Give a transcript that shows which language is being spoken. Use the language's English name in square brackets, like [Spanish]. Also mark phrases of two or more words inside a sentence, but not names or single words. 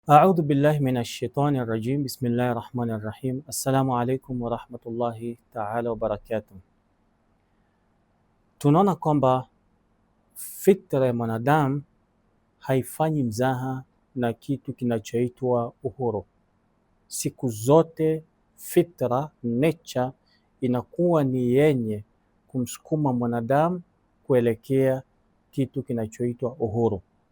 [Arabic] أعوذ بالله من الشيطان الرجيم. بسم الله الرحمن الرحيم. السلام عليكم ورحمة الله تعالى وبركاته. [Swahili] Tunaona kwamba fikra ya mwanadamu haifanyi mzaha na kitu kinachoitwa uhuru. Siku zote fitra, nature, inakuwa ni yenye kumsukuma mwanadamu kuelekea kitu kinachoitwa uhuru.